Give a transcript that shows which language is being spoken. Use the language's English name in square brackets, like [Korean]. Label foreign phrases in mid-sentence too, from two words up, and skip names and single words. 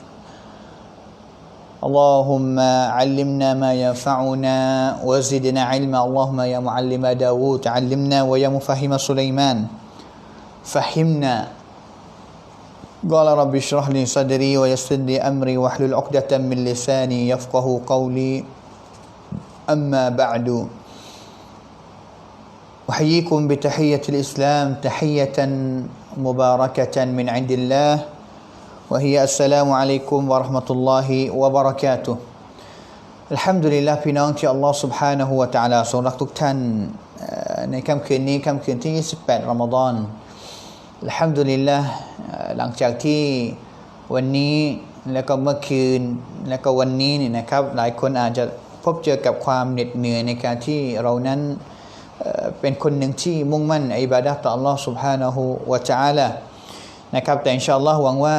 [Arabic] اللهم علمنا ما ينفعنا وزدنا علما اللهم يا معلم داود علمنا ويا مفهم سليمان فهمنا قال رب اشرح لي صدري ويسر لي أمري واحلل عقدة من لساني يفقه قولي أما بعد أحييكم بتحية الإسلام تحية مباركة من عند الله وهي السلام عليكم ورحمة الله وبركاته الحمد لله พี่น้อง [Thai] ที่อัลลอฮฺ سبحانه และ تعالى ทรงรักทุกท่านในค่ำคืนนี้ค่ำคืนที่28รอมฎอน [Arabic] الحمد لله [Thai] หลังจากที่วันนี้แล้วก็เมื่อคืนแล้วก็วันนี้นี่นะครับหลายคนอาจจะพบเจอกับความเหน็ดเหนื่อยในการที่เรานั้นเป็นคนหนึ่งที่มุ่งมั่นอิบาดะห์ต่ออัลลอฮฺ سبحانه และ تعالى นะครับแต่ [Arabic] إن شاء الله [Thai] หวังว่า